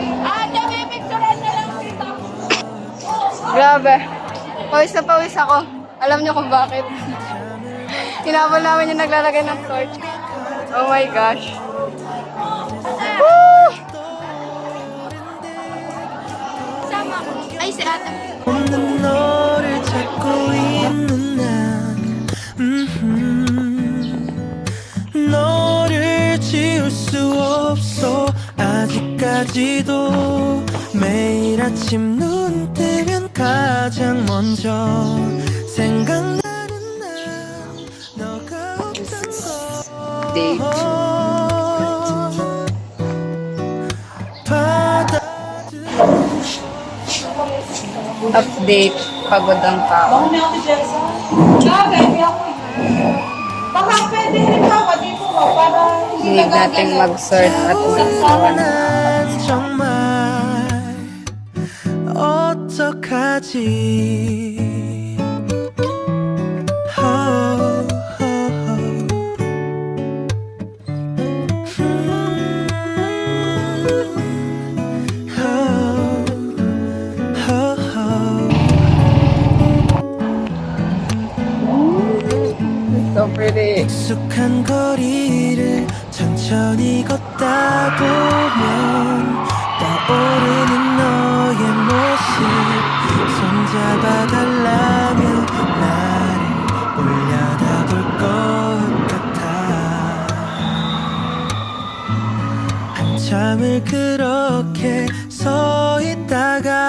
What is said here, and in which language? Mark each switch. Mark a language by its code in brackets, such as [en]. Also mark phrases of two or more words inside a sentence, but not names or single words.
[tl] Grabe. Pawis na pawis ako. Alam niyo kung bakit? Hinabol namin yung naglalagay ng torch. [en] Oh my gosh. [tl] Sama ko. Ay, si ate. [ko] 없는 너를 찾고 있는 난 너를 지울 수 없어 아직까지도 매일 아침 눈 뜨면 가장 먼저 생각나는 난 너가 없던 [en] Date. [ko] 거 받아 [en] Update. [tl] Pagod ang tao. Baka pwede halimbawa dito mo para hindi Need nating mag-sort at mag-iwan. [ko] 난 정말 어떡하지 oh, oh, [en] So pretty. [ko] 익숙한 거리를 천천히 걷다 보면 떠오르는 너의 모습 손잡아달라며 나를 올려다볼 것 같아 한참을 그렇게 서 있다가